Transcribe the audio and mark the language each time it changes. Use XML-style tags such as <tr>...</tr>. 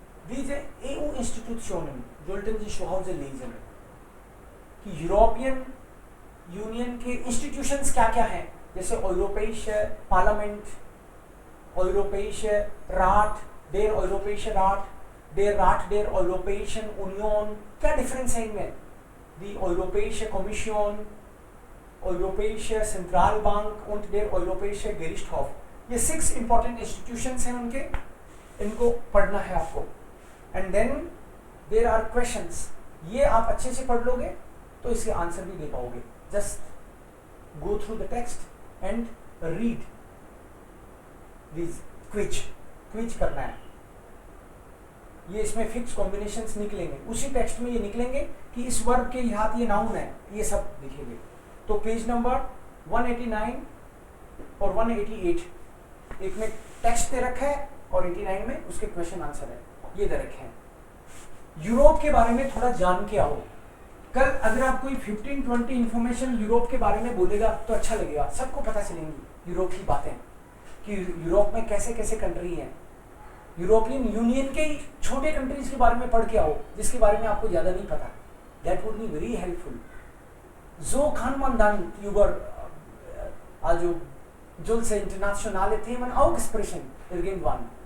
<de>Diese EU-Institutionen sollten Sie zu Hause lesen.</de> <hi>कि European union के institutions क्या क्या हैं, जैसे यूरोपीय पार्लियामेंट, यूरोपीय rot,</hi> <de>der Europäische Rat, der Rat der Europäischen Union,</de> <hi>क्या डिफरेंस है इनमें?</hi> <de>Die Europäische Kommission, Europäische Zentralbank und der Europäische Gerichtshof.</de> <hi>ये 6</hi> <en>important institutions</en> <hi>हैं उनके, इनको पढ़ना है आपको.</hi> <en>And then there are questions.</en> <hi>ये आप अच्छे से पढ़ लोगे तो इसके आंसर भी दे पाओगे.</hi> <en>Just go through the text and read these</en> <hi>quiz करना है. ये इसमें फिक्स कॉम्बिनेशंस निकलेंगे, उसी टेक्स्ट में ये निकलेंगे कि इस वर्ब के यहाँ ये नाउन है, ये सब दिखेंगे. तो पेज नंबर 189 और 188 एक में टेक्स्ट दे रखा है और 89 में उसके क्वेश्चन आंसर है, ये दे रखे हैं. यूरोप के बारे में थोड़ा जान के आओ कल अगर आप कोई 15-20 इंफॉर्मेशन यूरोप के बारे में बोलेगा तो अच्छा लगेगा, सबको पता चलेंगी यूरोप की बातें कि यूरोप में कैसे कैसे कंट्री हैं। यूरोपियन यूनियन के ही छोटे कंट्रीज के बारे में पढ़ के आओ जिसके बारे में आपको ज़्यादा नहीं पता,</hi> <en>That would be very helpful.</en> <de>So kann man dann über also solche internationale Themen auch sprechen irgendwann.</de>